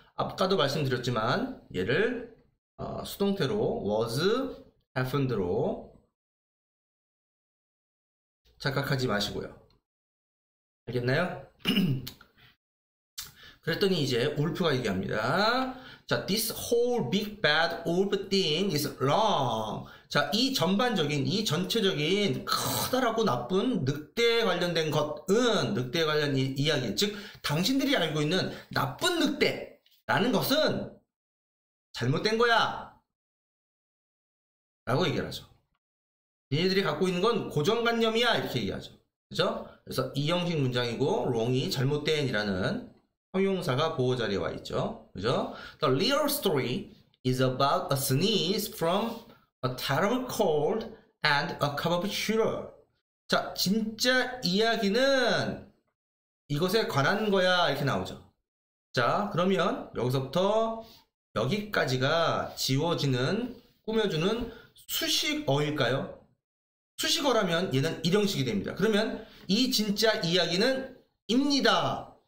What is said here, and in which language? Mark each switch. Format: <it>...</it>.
<ko>아까도 말씀드렸지만 얘를 수동태로</ko> <en>was, happened</en> <ko>로 착각하지 마시고요. 알겠나요? 그랬더니 이제 울프가 얘기합니다.</ko> <en>자, this whole big bad wolf thing is wrong.</en> <ko>자, 이 전체적인 커다랗고 나쁜 늑대에 관련된 것은, 늑대에 관련 이야기, 즉 당신들이 알고 있는 나쁜 늑대라는 것은 잘못된 거야 라고 얘기를 하죠. 얘네들이 갖고 있는 건 고정관념이야 이렇게 얘기하죠. 그죠? 그래서 이 형식 문장이고 wrong이 잘못된 이라는 형용사가 보호 자리에 와 있죠. 그죠?</ko> <en>The real story is about a sneeze from a terrible cold and a cup of sugar.</en> <ko>자, 진짜 이야기는 이것에 관한 거야 이렇게 나오죠. 자, 그러면 여기서부터 여기까지가 지워지는, 꾸며주는 수식어일까요? 수식어라면 얘는 일형식이 됩니다. 그러면 이 진짜 이야기는 입니다.</ko>